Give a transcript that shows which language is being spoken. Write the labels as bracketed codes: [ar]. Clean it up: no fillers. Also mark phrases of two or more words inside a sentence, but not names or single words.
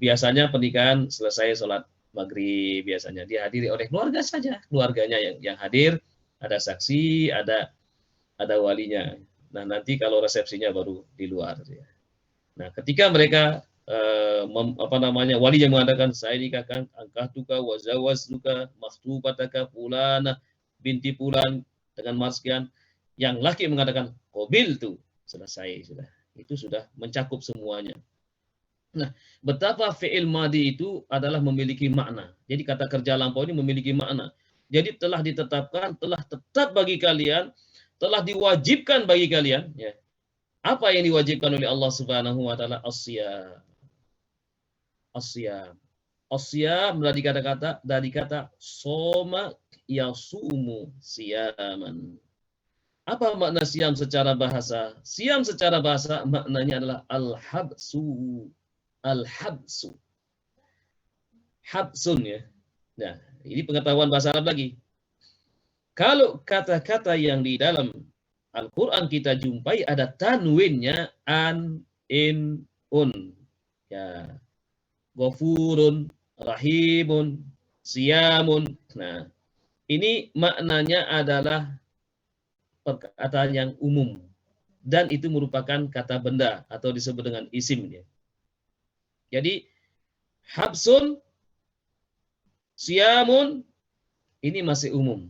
[id] Biasanya pernikahan selesai sholat maghrib, biasanya dihadiri oleh keluarga saja, keluarganya yang hadir, ada saksi, ada walinya. Nah, nanti kalau resepsinya baru di luar ya. Nah, ketika mereka wali yang mengatakan saya nikahkan [ar] أنكحتك وزوجتك مخطوبتك فلانة بنت فلان [id] dengan mas sekian, yang laki mengatakan qabil tuh, selesai sudah. Itu sudah mencakup semuanya. Nah, betapa [ar] فعل ماضي [id] itu adalah memiliki makna. Jadi kata kerja lampau ini memiliki makna. Jadi telah ditetapkan, telah tetap bagi kalian, telah diwajibkan bagi kalian ya. Apa yang diwajibkan oleh Allah [ar] سبحانه وتعالى? [id] As-siyam. As-siyam. As-siyam dari kata [ar] صام يصوم صياما. [id] Apa makna siam secara bahasa? Siam secara bahasa maknanya adalah al-habsu. Al-habsu. Habsun ya. Nah, ini pengetahuan bahasa Arab lagi. Kalau kata-kata yang di dalam Al-Quran kita jumpai ada tanwinnya an, in, un. Ya. [ar] غفور رحيم صيام. [id] Nah, ini maknanya adalah perkataan yang umum. Dan itu merupakan kata benda atau disebut dengan isim. Jadi, habsun, siyamun, ini masih umum.